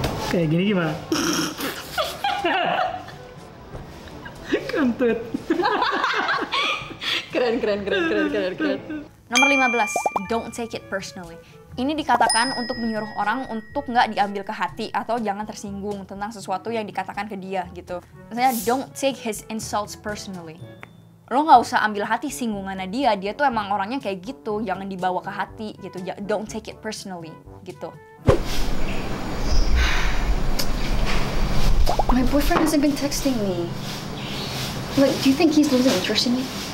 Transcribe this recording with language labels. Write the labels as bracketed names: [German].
[Indonesian] Kayak gini gimana? Kentut. Keren. Nomor 15, [English] don't take it personally. [Indonesian] Ini dikatakan untuk menyuruh orang untuk nggak diambil ke hati atau jangan tersinggung tentang sesuatu yang dikatakan ke dia gitu. Misalnya, [English] don't take his insults personally. [Indonesian] Lo nggak usah ambil hati singgungannya dia tuh emang orangnya kayak gitu, jangan dibawa ke hati gitu. [English] Don't take it personally [Indonesian] gitu. [English] My boyfriend hasn't been texting me. Like, do you think he's losing interest in me?